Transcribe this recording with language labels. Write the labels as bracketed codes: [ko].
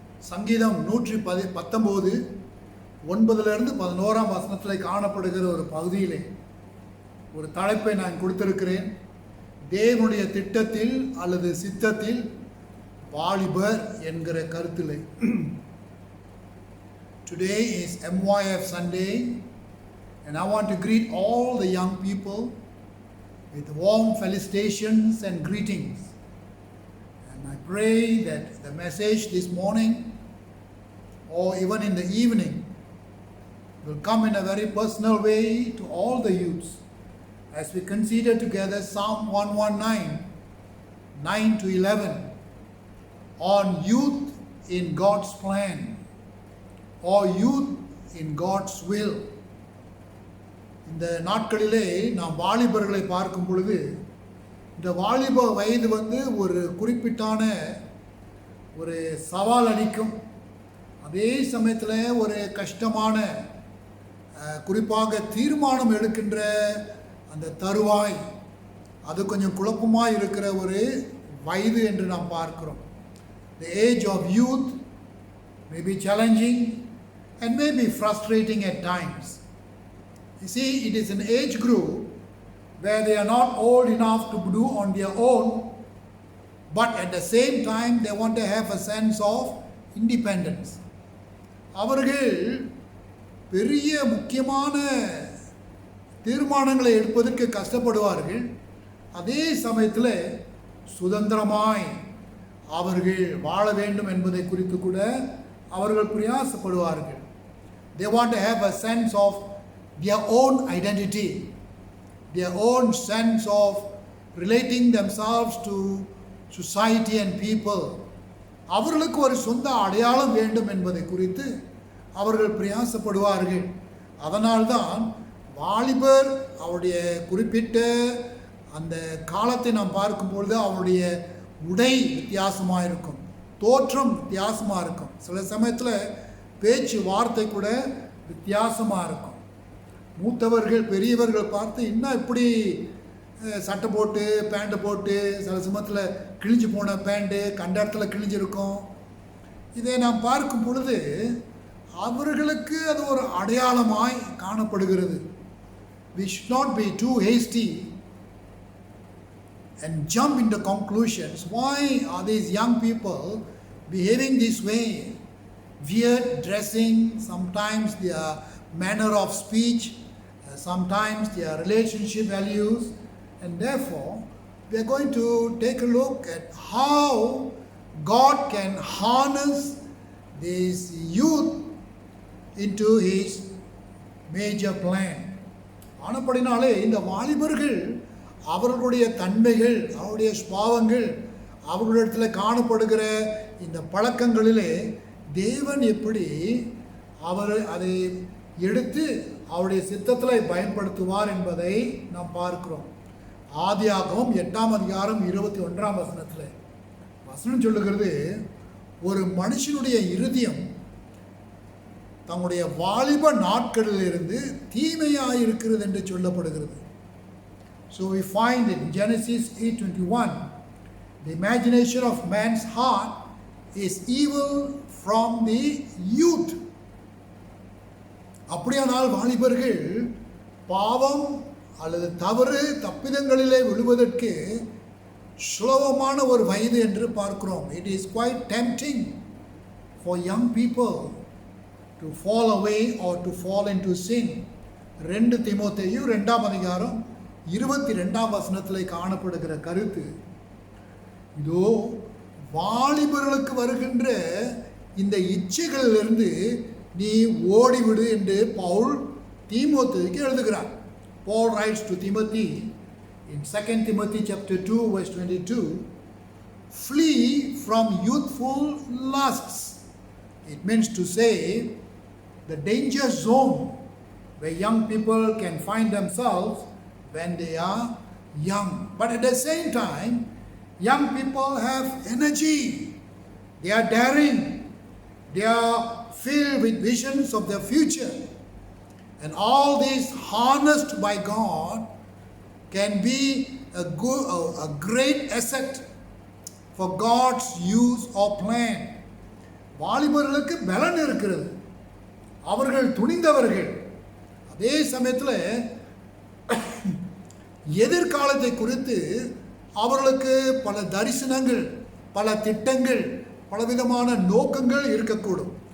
[ta] சங்கீதம் 119 9-11 காணப்படுகிற ஒரு பகுதியிலே ஒரு தலைப்பை நான் கொடுத்திருக்கிறேன். தேவனுடைய திட்டத்தில் அல்லது சித்தத்தில் வாலிபர் என்கிற கருத்திலே. [en] Today is MYF Sunday, and I want to greet all the young people with warm felicitations and greetings. And I pray that the message this morning or even in the evening will come in a very personal way to all the youths as we consider together Psalm 119, 9-11 on youth in God's plan or youth in God's will. [ta] இந்த நாட்களிலே நாம் வாலிபர்களை பார்க்கும் பொழுது இந்த வாலிப வயது ஒரு குறிப்பிட்டான ஒரு சவால் அளிக்கும். அதே சமயத்தில் ஒரு கஷ்டமான குறிப்பாக தீர்மானம் எடுக்கின்ற அந்த தருவாய் அது கொஞ்சம் குழப்பமாக இருக்கிற ஒரு வயது என்று நாம் பார்க்கிறோம். [en] The age of youth may be challenging and may be frustrating at times. You see, it is an age group where they are not old enough to do on their own, but at the same time they want to have a sense of independence. [ta] அவர்கள் பெரிய முக்கியமான தீர்மானங்களை எடுப்பதற்கு கஷ்டப்படுவார்கள். அதே சமயத்தில் சுதந்திரமாய் அவர்கள் வாழ வேண்டும் என்பதை குறித்து கூட அவர்கள் பிரயாசப்படுவார்கள். [en] They want to have a sense of their own identity, their own sense of relating themselves to society and people. [ta] அவர்களுக்கு ஒரு சொந்த அடையாளம் வேண்டும் என்பதை குறித்து அவர்கள் பிரயாசப்படுவார்கள். அதனால்தான் வாலிபர் அவருடைய குறிப்பிட்ட அந்த காலத்தை நாம் பார்க்கும்பொழுது அவருடைய உடை வித்தியாசமாக இருக்கும், தோற்றம் வித்தியாசமாக இருக்கும், சில சமயத்தில் பேச்சு வார்த்தை கூட வித்தியாசமாக இருக்கும். மூத்தவர்கள் பெரியவர்கள் பார்த்து இன்னும் இப்படி சட்டை போட்டு பேண்ட்டு போட்டு சில சமயத்தில் கிழிஞ்சு போன பேண்ட்டு கண்ட இடத்துல கிழிஞ்சிருக்கும். இதை நாம் பார்க்கும் பொழுது அவர்களுக்கு அது ஒரு அடையாளமாய் காணப்படுகிறது. [en] We should not be too hasty and jump into conclusions. Why are these young people behaving this way? Weird dressing, sometimes their manner of speech, sometimes their relationship values, and therefore we are going to take a look at how God can harness this youth into His major plan. [ta] ஆனப்படினாலே இந்த வாலிபர்கள் அவர்களுடைய தன்மைகள், அவருடைய சுபாவங்கள், அவர்களிடத்தில் காணப்படுகிற இந்த பழக்கங்களிலே தேவன் எப்படி அவர் அதை எடுத்து அவருடைய சித்தத்தில் பயன்படுத்துவார் என்பதை நாம் பார்க்கிறோம். ஆதியாகமம் 8-21 வசனம் சொல்லுகிறது, ஒரு மனுஷனுடைய இருதயம் தங்களுடைய வாலிப நாட்களிலிருந்து தீமையாக இருக்கிறது என்று சொல்லப்படுகிறது. [en] So we find in Genesis 8:21, the imagination of man's heart is evil from the youth. [ta] அப்படியானால் வாலிபர்கள் பாவம் அல்லது தவறு தப்பிதங்களிலே விழுவதற்கு சுலபமான ஒரு வயது என்று பார்க்கிறோம். [en] It is quite tempting for young people to fall away or to fall into sin. [ta] 2 தீமோத்தேயு 2:22 காணப்படுகிற கருத்து இதோ வாலிபர்களுக்கு வருகின்ற இந்த இச்சைகளிலிருந்து நீ ஓடிவிடு என்று பவுல் தீமோத்தேயுக்கு எழுதுகிறார். [en] Paul writes to Timothy in 2 Timothy chapter 2 verse 22, flee from youthful lusts. It means to say the danger zone where young people can find themselves when they are young. But at the same time, young people have energy. They are daring. They are filled with visions of their future. And all these harnessed by God can be a great asset for God's use or plan. [ta] வாலிபர்களுக்கு பலன் இருக்கிறது, அவர்கள் துணிந்தவர்கள். அதே சமயத்தில் எதிர்காலத்தை குறித்து அவர்களுக்கு பல தரிசனங்கள், பல திட்டங்கள், பலவிதமான நோக்கங்கள் இருக்கக்கூடும்.